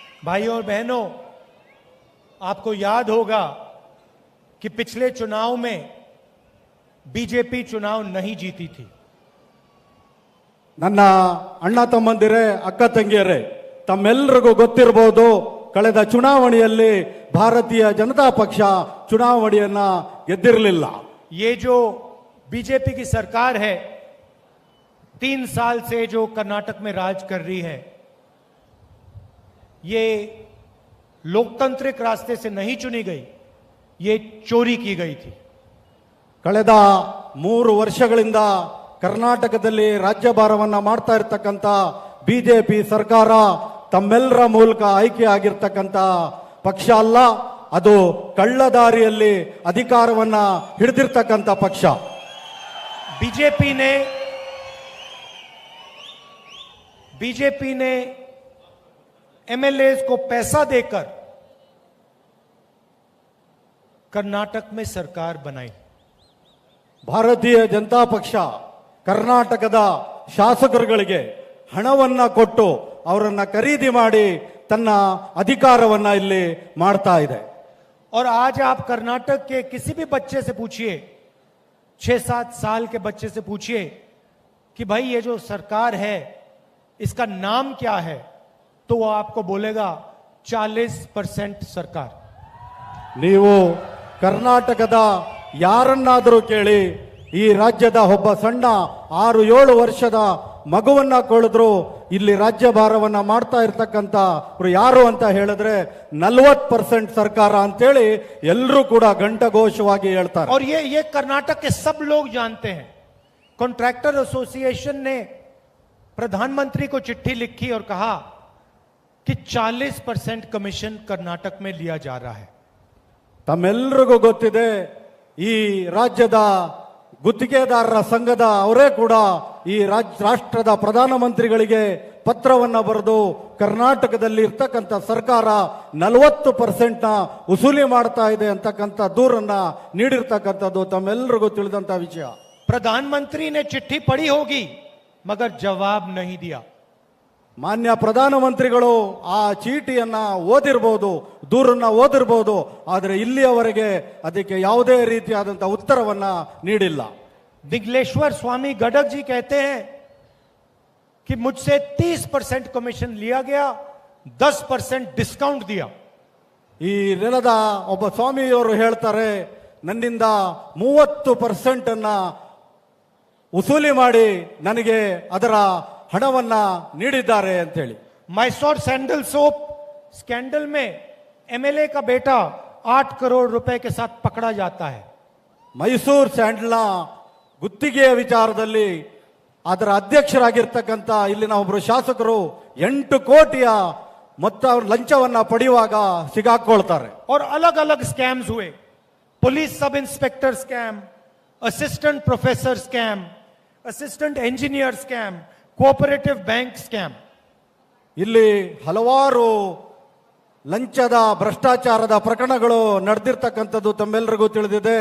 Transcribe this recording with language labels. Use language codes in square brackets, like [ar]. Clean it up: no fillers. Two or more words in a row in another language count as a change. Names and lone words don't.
[hi] भाइयों और बहनों, आपको याद होगा कि पिछले चुनाव में बीजेपी चुनाव नहीं जीती थी। [kn] ನನ್ನ ಅಣ್ಣ ತಮ್ಮಂದಿರೇ, ಅಕ್ಕ ತಂಗಿಯರೇ, ತಮ್ಮೆಲ್ಲರಿಗೂ ಗೊತ್ತಿರಬಹುದು, ಕಳೆದ ಚುನಾವಣೆಯಲ್ಲಿ ಭಾರತೀಯ ಜನತಾ ಪಕ್ಷ ಚುನಾವಣೆಯನ್ನ ಗೆದ್ದಿರಲಿಲ್ಲ. [hi] ये जो बीजेपी की सरकार है, 3 साल से जो कर्नाटक में राज कर रही है, ये लोकतांत्रिक रास्ते से नहीं चुनी गई, ये चोरी की गई थी। [kn] ಕಳೆದ 3 ವರ್ಷಗಳಿಂದ ಕರ್ನಾಟಕದಲ್ಲಿ ರಾಜ್ಯಭಾರವನ್ನ ಮಾಡ್ತಾ ಇರತಕ್ಕಂತ ಬಿಜೆಪಿ ಸರ್ಕಾರ ತಮ್ಮೆಲ್ಲರ ಮೂಲಕ ಆಯ್ಕೆ ಆಗಿರ್ತಕ್ಕಂತ ಪಕ್ಷ ಅಲ್ಲ, ಅದು ಕಳ್ಳದಾರಿಯಲ್ಲಿ ಅಧಿಕಾರವನ್ನ ಹಿಡಿದಿರ್ತಕ್ಕಂತ ಪಕ್ಷ. [hi] बीजेपी ने एमएलएस को पैसा देकर कर्नाटक में सरकार बनाई। [kn] ಭಾರತೀಯ ಜನತಾ ಪಕ್ಷ ಕರ್ನಾಟಕದ ಶಾಸಕರುಗಳಿಗೆ ಹಣವನ್ನ ಕೊಟ್ಟು ಅವರನ್ನ ಖರೀದಿ ಮಾಡಿ ತನ್ನ ಅಧಿಕಾರವನ್ನ ಇಲ್ಲಿ ಮಾಡ್ತಾ ಇದೆ. [hi] और आज आप कर्नाटक के किसी भी बच्चे से पूछिए, 6-7 साल के बच्चे से पूछिए कि भाई ये जो सरकार है इसका नाम क्या है, तो वो आपको बोलेगा 40% सरकार। [kn] ನೀವು ಕರ್ನಾಟಕದ ಯಾರನ್ನಾದರೂ ಕೇಳಿ, ಈ ರಾಜ್ಯದ ಒಬ್ಬ ಸಣ್ಣ 6-7 ವರ್ಷದ ಮಗುವನ್ನ ಕೊಳಿದ್ರು ಇಲ್ಲಿ ರಾಜ್ಯಭಾರವನ್ನ ಮಾಡ್ತಾ ಇರ್ತಕ್ಕಂಥ ಯಾರು ಅಂತ ಹೇಳಿದ್ರೆ 40% ಸರ್ಕಾರ ಅಂತೇಳಿ ಎಲ್ಲರೂ ಕೂಡ ಘಂಟಘೋಷವಾಗಿ ಹೇಳ್ತಾರೆ. [hi] और ये कर्नाटक के सब लोग जानते हैं। [en] Contractor Association [hi] ने प्रधानमंत्री को चिट्ठी लिखी और कहा कि 40% कमीशन कर्नाटक में लिया जा रहा है। [kn] ತಮ್ಮೆಲ್ಲರಿಗೂ ಗೊತ್ತಿದೆ, ಈ ರಾಜ್ಯದ ಗುತ್ತಿಗೆದಾರರ ಸಂಘದ ಅವರೇ ಕೂಡ ಈ ರಾಷ್ಟ್ರದ ಪ್ರಧಾನಮಂತ್ರಿಗಳಿಗೆ ಪತ್ರವನ್ನ ಬರೆದು ಕರ್ನಾಟಕದಲ್ಲಿ ಇರ್ತಕ್ಕಂಥ ಸರ್ಕಾರ 40% ನ ವಸೂಲಿ ಮಾಡ್ತಾ ಇದೆ ಅಂತಕ್ಕಂಥ ದೂರನ್ನ ನೀಡಿರ್ತಕ್ಕಂಥದ್ದು ತಮ್ಮೆಲ್ಲರಿಗೂ ತಿಳಿದಂತ ವಿಷಯ. [hi] प्रधानमंत्री ने चिट्ठी पढ़ी होगी मगर जवाब नहीं दिया। [kn] ಮಾನ್ಯ ಪ್ರಧಾನಮಂತ್ರಿಗಳು ಆ ಚೀಟಿಯನ್ನ ಓದಿರಬಹುದು, ದೂರನ್ನ ಓದಿರಬಹುದು, ಆದರೆ ಇಲ್ಲಿಯವರೆಗೆ ಅದಕ್ಕೆ ಯಾವುದೇ ರೀತಿಯಾದಂಥ ಉತ್ತರವನ್ನ ನೀಡಿಲ್ಲ. [hi] दिग्लेश्वर स्वामी गडक जी कहते हैं कि मुझसे 30% कमीशन लिया गया, 10% डिस्काउंट दिया। [kn] ಈ ನೆಲದ ಒಬ್ಬ ಸ್ವಾಮಿಯವರು ಹೇಳ್ತಾರೆ, ನನ್ನಿಂದ 30% ಅನ್ನ ವಸೂಲಿ ಮಾಡಿ ನನಗೆ ಅದರ ಹಣವನ್ನ ನೀಡಿದ್ದಾರೆ ಅಂತ ಹೇಳಿ. [hi] मैसोर सैंडल सोप स्कैंडल में एमएलए का बेटा 8 करोड़ रुपए के साथ पकड़ा जाता है। [kn] ಮೈಸೂರು ಸ್ಯಾಂಡಲ್ನ ಗುತ್ತಿಗೆಯ ವಿಚಾರದಲ್ಲಿ ಅದರ ಅಧ್ಯಕ್ಷರಾಗಿರ್ತಕ್ಕಂಥ ಇಲ್ಲಿನ ಒಬ್ಬರು ಶಾಸಕರು 8 ಕೋಟಿಯ ಮೊತ್ತ ಲಂಚವನ್ನ ಪಡೆಯುವಾಗ ಸಿಗಾಕೊಳ್ತಾರೆ. [hi] और अलग अलग स्कैम्स हुए, [en] Police Sub Inspector Scam, Assistant Professor Scam, Assistant Engineer Scam, Co-operative Bank Scam. [kn] ಇಲ್ಲಿ ಹಲವಾರು ಲಂಚದ ಭ್ರಷ್ಟಾಚಾರದ ಪ್ರಕರಣಗಳು ನಡೆದಿರ್ತಕ್ಕಂಥದ್ದು ತಮ್ಮೆಲ್ಲರಿಗೂ ತಿಳಿದಿದೆ.